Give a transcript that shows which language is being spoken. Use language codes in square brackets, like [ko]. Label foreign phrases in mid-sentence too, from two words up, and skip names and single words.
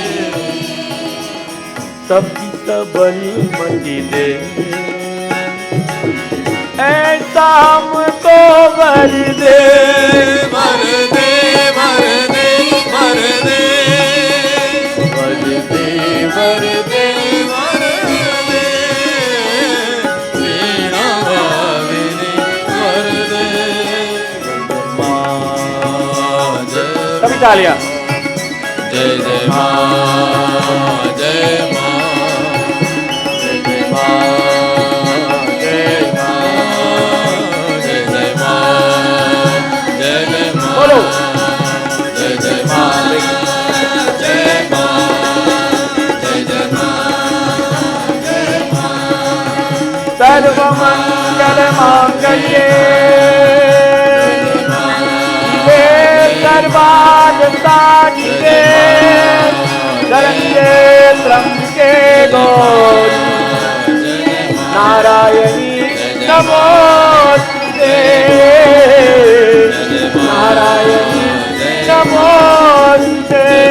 [hi] सबकी सबल मची दे, ऐसा हमको वर दे, वर दे, वर दे, वर दे, वर दे, वर दे, वर दे, वीणा भाविनी वर दे, मा सभी तालियां. जय जय मां जय मां जय जय मां जय मां जय जय मां जय जय मां बोलो. जय जय मां जय मां जय जय मां जय मां [sa] सर्व मंगल मांगल्ये शिवे सर्वार्थ साधिके शरण्ये त्र्यंबके गौरी नारायणी नमोस्तुते नारायणी नमोस्तुते.